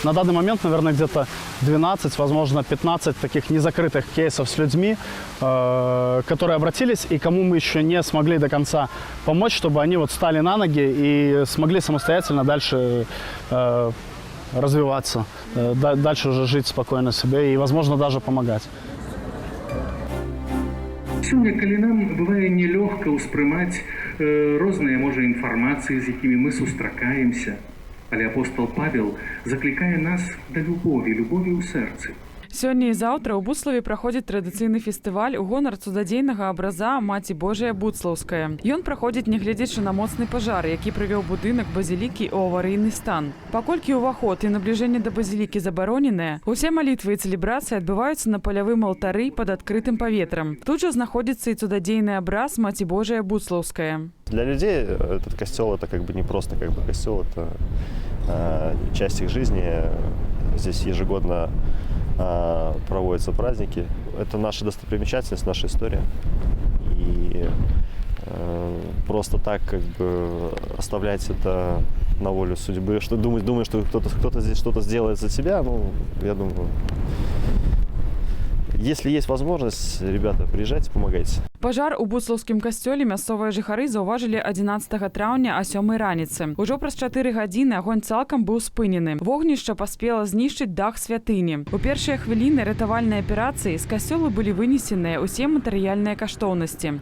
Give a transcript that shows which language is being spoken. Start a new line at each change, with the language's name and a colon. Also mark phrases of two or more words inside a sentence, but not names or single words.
Russian: На данный момент, наверное, где-то 12, возможно, 15 таких незакрытых кейсов с людьми, которые обратились и кому мы еще не смогли до конца помочь, чтобы они стали на ноги и смогли самостоятельно дальше развиваться, дальше уже жить спокойно себе и, возможно, даже помогать.
Belarusian: Сёння, калі нам бывае нелёгка ўспрымаць розныя, можа, інфармацыі, з якімі мы сустракаемся, але апостол Павел заклікае нас да любові ў сэрцы. Сёння і заўтра ў Буславе праходзіць традыцыйны фестываль у гонар цудадзейнага абраза Маці Божая Буслаўская. Ён праходзіць, нягледзячы на моцны пажар, які прывёў будынак базілікі ў аварыйны стан. Паколькі ўваход і набліжэнне да базілікі забароненыя, усе малітвы і цэлебрацыі адбываюцца на палявым алтары пад адкрытым паветрам. Тут жа знаходзіцца і цудадзейны абраз Маці Божая Буслаўская.
Russian: Для людей этот костел это не просто костел, это часть их жизни. Здесь ежегодно проводятся праздники. Это наша достопримечательность, наша история. И просто так оставлять это на волю судьбы, что думать, что кто-то здесь что-то сделает за тебя, я думаю, если есть возможность, ребята, приезжайте, помогайте.
Belarusian: Пажар у буслаўскім касцёле мясцовыя жыхары заўважылі 11 траўня а 7 раніцы. Ужо праз 4 гадзіны агонь цалкам быў спынены. Вогнішча паспела знішчыць дах святыні. У першыя хвіліны ратавальнай аперацыі з касцёла былі вынесеныя ўсе матэрыяльныя каштоўнасці.